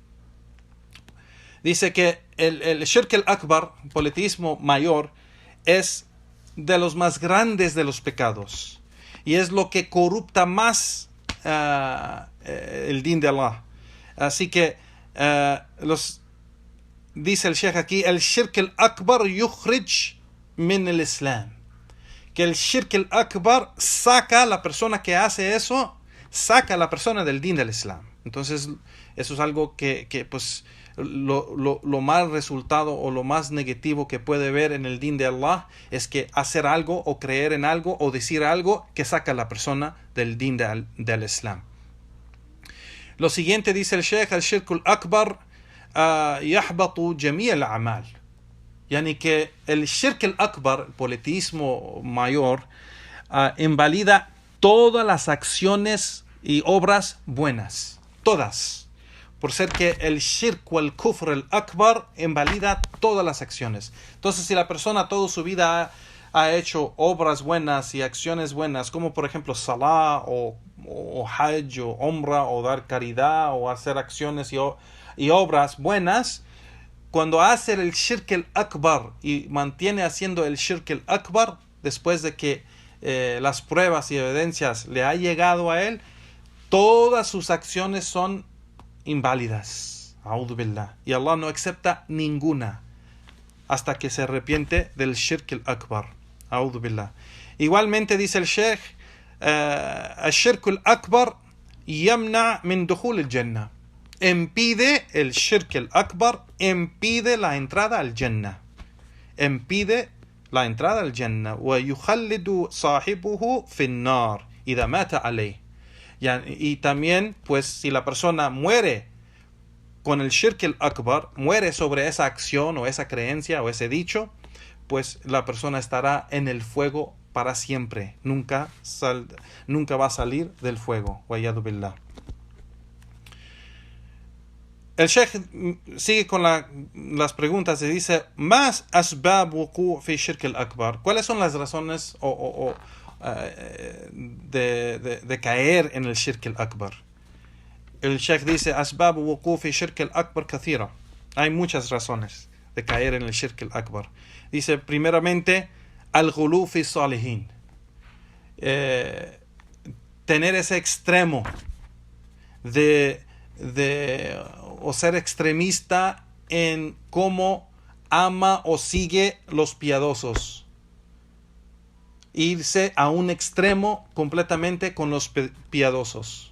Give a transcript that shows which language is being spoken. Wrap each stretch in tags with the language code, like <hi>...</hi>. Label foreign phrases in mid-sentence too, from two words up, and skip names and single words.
<es>Dice que el</es> <ar>الشرك الأكبر,</ar> <es>politismo mayor, es de los más grandes de los pecados y es lo que corrupta más el din de Allah. Así que dice el sheikh aquí, el</es> <ar>الشرك الأكبر يخرج من الإسلام,</ar> <es>que el</es> <ar>الشرك الأكبر</ar> <es>saca a la persona que hace eso, saca a la persona del din del Islam. Entonces eso es algo que pues lo mal resultado o lo más negativo que puede ver en el din de Allah es que hacer algo o creer en algo o decir algo que saca a la persona del din del Islam. Lo siguiente dice el sheikh, el</es> <ar>الشرك الأكبر يحبط جميع الأعمال.</ar> <es>Yani que el</es> <ar>الشرك الأكبر,</ar> <es>el politismo mayor, invalida todas las acciones y obras buenas, todas, por ser que el shirk o el</es> <ar>الكفر الأكبر</ar> <es>invalida todas las acciones. Entonces, si la persona toda su vida ha hecho obras buenas y acciones buenas, como por ejemplo salah o hajj o umrah o dar caridad o hacer acciones y obras buenas, cuando hace el</es> <ar>الشرك الأكبر</ar> <es>y mantiene haciendo el</es> <ar>الشرك الأكبر,</ar> <es>después de que las pruebas y evidencias le ha llegado a él, todas sus acciones son inválidas.</es> <ar>أعوذ بالله.</ar> <es>Y Allah no acepta ninguna hasta que se arrepiente del</es> <ar>الشرك الأكبر. أعوذ بالله.</ar> <es>Igualmente dice el sheikh, el</es> <ar>الشرك الأكبر يمنع من دخول الجنة.</ar> <es>Impide el</es> <ar>الشرك الأكبر,</ar> <es>impide la entrada al Jannah. Impide la entrada al Jannah.</es> <ar>وَيُخَلِّدُ صَاحِبُهُ فِي النَّارِ إِذَا مَاتَ عَلَيْهِ.</ar> <es>Y también, pues, si la persona muere con el</es> <ar>الشرك الأكبر,</ar> <es>muere sobre esa acción o esa creencia o ese dicho, pues la persona estará en el fuego para siempre. Nunca va a salir del fuego.</es> <ar>وَيَدُ بِاللَّهِ.</ar> <es>El sheikh sigue con las preguntas y dice,</es> <ar>¿ما أسباب الوقوع في الشرك الأكبر?</ar> <es>¿Cuáles son las razones de caer en el</es> <ar>الشرك الأكبر?</ar> <es>El sheikh dice,</es> <ar>أسباب الوقوع في الشرك الأكبر كثيرة.</ar> <es>Hay muchas razones de caer en el</es> <ar>الشرك الأكبر.</ar> <es>Dice, primeramente,</es> <ar>الغلو في الصالحين.</ar> <es>Tener ese extremo o ser extremista en cómo ama o sigue los piadosos. Irse a un extremo completamente con los piadosos.</es>